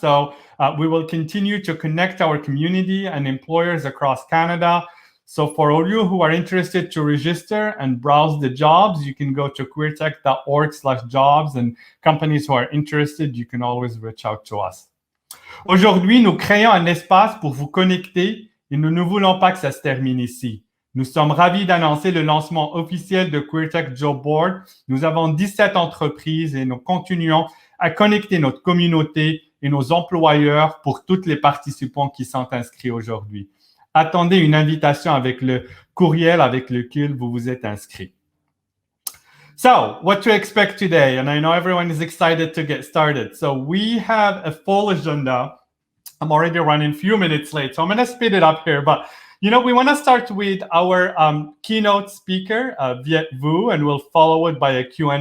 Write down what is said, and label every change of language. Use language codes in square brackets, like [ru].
[en] So we will continue to connect our community and employers across Canada. So for all you who are interested to register and browse the jobs, you can go to queertech.org/jobs, and companies who are interested, you can always reach out to us. [fr] Aujourd'hui, nous créons un espace pour vous connecter et nous ne voulons pas que ça se termine ici. Nous sommes ravis d'annoncer le lancement officiel de QueerTech Job Board. Nous avons 17 entreprises et nous continuons à connecter notre communauté et nos employeurs pour tous les participants qui sont inscrits aujourd'hui. Attendez une invitation avec le courriel avec lequel vous vous êtes inscrit. [en] So, what to expect today? And I know everyone is excited to get started. So we have a full agenda. I'm already running a few minutes late, so I'm going to speed it up here. But we want to start with our keynote speaker, Viet Vu, and we'll follow it by a Q&A.